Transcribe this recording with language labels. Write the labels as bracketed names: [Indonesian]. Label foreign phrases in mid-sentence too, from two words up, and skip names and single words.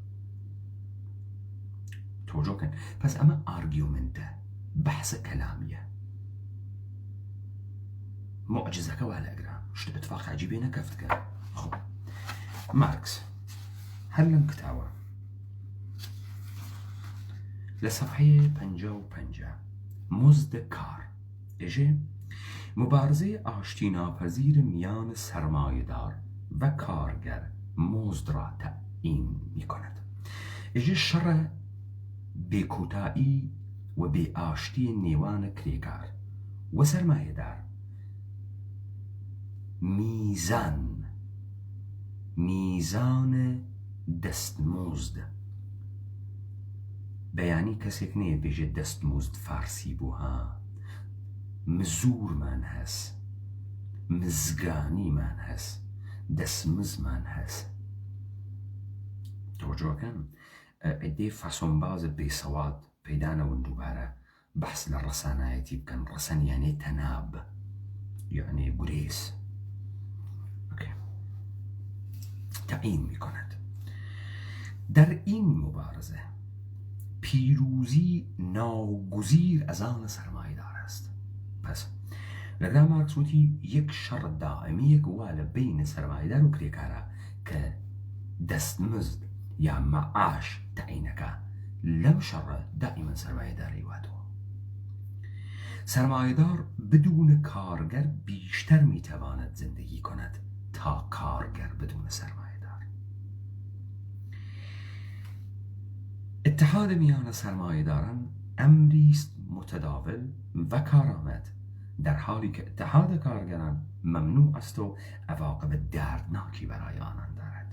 [Southern Kurdish] تۆجۆکن پس ئەمە ئارگیومنتە، بەحسە کەلامیە. معجزەکە وا لەگرا شتە اتفاق عجیبێ نەکەفتکە. خۆ مارکس هەر لەم کتاوە لە سەفحەیە 55 مزد کار ئێژێ [Persian] مبارزه آشتی ناپذیر میان سرمایه‌دار و کارگر مزد را تعیین می‌کند. [Southern Kurdish] ئێژێ شەڕە بێکۆتایی و بێئاشتی نێوانە کرێکار و سەرمایه‌دار میزان دەستمزد بەیانی کەسێک نەیە بێژێت دەستمزد فارسی بوو ها مزورمان هەست، مزگانیمان هەست، دەستمزمان هەست. تۆجۆکەن عدەی فەسۆنباز بێسەواد پەیدانەون دووبارە بەحس لە ڕەسانایەتی بکەن. ڕەسەن یعنی تەناب یعنی گورێز [Persian] تعیین می‌کند. در این مبارزه پیروزی ناگزیر از آن سرمایه‌دار است. [Southern Kurdish] پس لەگەڵ مارکس وتی یەک شەڕ دائمیەک وا لە بین سەرمایه‌دار و کرێکارە کە دەستمزد یا مەعاش تعیینەکە لەم شەڕە دائما سەرمایه‌داری واتەوە. [Persian] سرمایه‌دار بدون کارگر بیشتر میتواند زندگی کند تا کارگر بدون سرمایه‌دار. اتحاد میان سرمایه‌داران امری است متداول و کارآمد، در حالی که اتحاد کارگران ممنوع است و عواقب دردناکی برای آنان دارد.